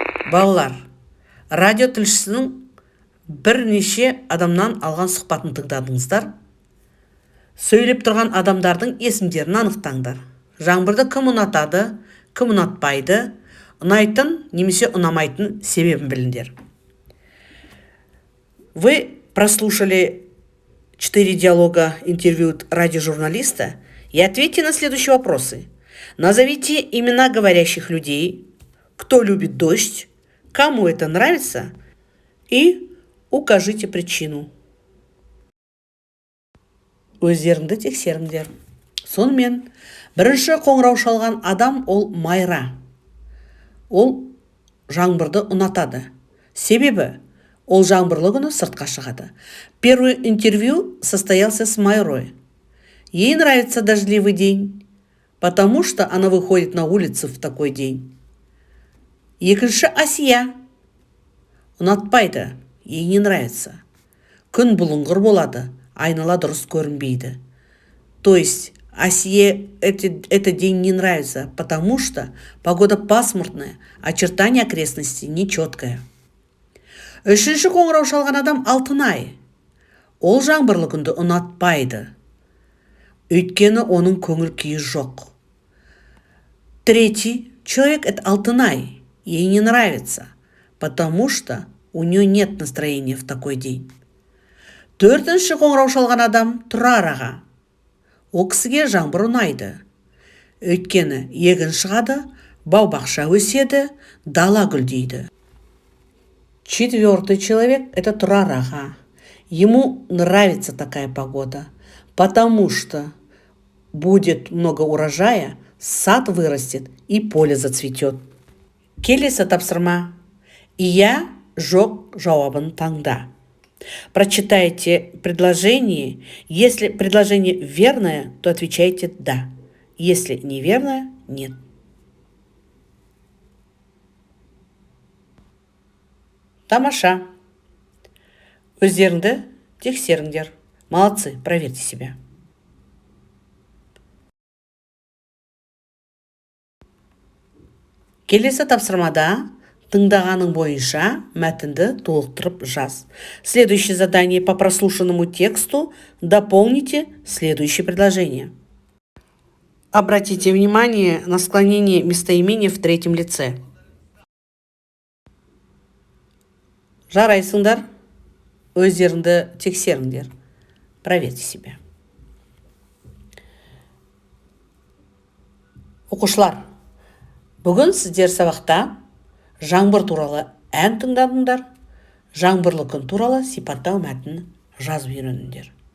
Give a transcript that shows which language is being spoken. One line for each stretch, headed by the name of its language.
Kazakh: Балалар, радио тілшісінің бірнеше адамнан алған сұхбатын тыңдадыңыздар. Сөйлеп тұрған адамдардың есімдерін анықтаңдар. Жаңбырды кім ұнатады, кім ұнатпайды, ұнайтын немесе ұнамайтын себебін біліңдер.
Russian: Вы прослушали 4 диалога интервью радиожурналиста и ответьте на следующие вопросы. Назовите имена говорящих людей, кто любит дождь, кому это нравится, и укажите причину.
Kazakh: Өздеріңді тексеріңдер. Сонымен, бірінші қоңырау шалған адам ол Майра. Ол жаңбырды ұнатады. Себебі, ол жаңбырлы күні сыртқа шығады.
Russian: Первый интервью состоялся с Майрой. Ей нравится дождливый день, потому что она выходит на улицу в такой день.
Kazakh: Екінші Асия. Ұнатпайды,
Russian: ей не нравится.
Kazakh: Күн бұлыңғыр болады, айнала дұрыс көрінбейді.
Russian: То есть Асие этот день не нравится, потому что погода пасмурная, очертание окрестностей нечеткое.
Kazakh: Үшінші қоңырау шалған адам Алтынай. Ол жаңбырлы күнді ұнатпайды. Өйткені оның көңіл күйі жоқ.
Russian: Третий человек – это Алтынай. Ей не нравится, потому что у нее нет настроения в такой день.
Kazakh: Төртінші қоңырау шалған адам Тұрар аға. Ол кісіге жаңбыр ұнайды. Өйткені егін шығады, бау-бақша өседі, дала гүлдейді.
Russian: Четвертый человек – это Тұрар аға. Ему нравится такая погода, потому что будет много урожая, сад вырастет и поле зацветет.
Kazakh: Келесі тапсырма. Иә, жоқ жауабын таңда.
Russian: Прочитайте предложение. Если предложение верное, то отвечайте «да». Если неверное – «нет».
Kazakh: Тамаша. Өздеріңді тексеріңдер.
Russian: Молодцы, проверьте себя.
Kazakh: Келесі тапсырмада тыңдағаның бойынша мәтінді толықтырып жаз.
Russian: Следующее задание по прослушанному тексту дополните следующее предложение. Обратите внимание на склонение местоимения в третьем лице.
Kazakh: Жарайсыңдар, өздеріңді тексеріңдер.
Russian: Проверьте себя.
Kazakh: Оқушылар, бүгін сіздер сабақта жаңбыр туралы ән тыңдадыңдар, жаңбырлы күн туралы сипаттау мәтінін жазып үйреніңдер.